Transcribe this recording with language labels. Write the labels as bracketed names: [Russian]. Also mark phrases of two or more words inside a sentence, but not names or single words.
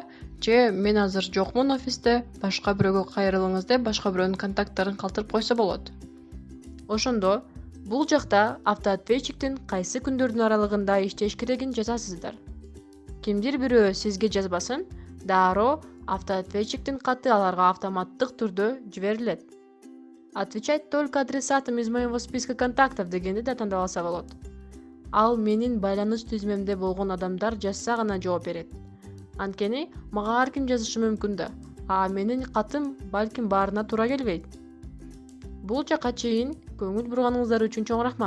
[Kyrgyz] Же мен азыр жокмун офисте, башка бирөөгө кайрылыңыз деп башка бирөөнүн контакттарын калтырып койсо болот. Ошондо бул жакта автоответчиктин кайсы күндөрдүн аралыгында иштеш керегин жазасыздар. Кимдир бирөө сизге жазбасын, дароо автоответчиктин каты аларга автоматтык түрдө жиберилет. [Russian] Отвечать только адресатам из моего списка контактов [Kyrgyz] дегенди да тандап алса болот. Ал менин байланыш түзмөмдө болгон адамдар жазса гана жооп берет. Анткени мага ар ким жазышы мүмкүн да, а менин катым балким баарына туура келбейт. Бул жака чейин көңүл бурганыңыздар үчүн чоң рахмат.